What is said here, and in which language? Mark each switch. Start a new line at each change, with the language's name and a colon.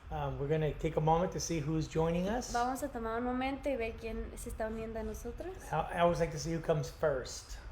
English: We're going to take a moment to see who's joining us.
Spanish: Vamos a tomar un momento y ver quién se está uniendo a nosotros.
English: I always like to see who comes first.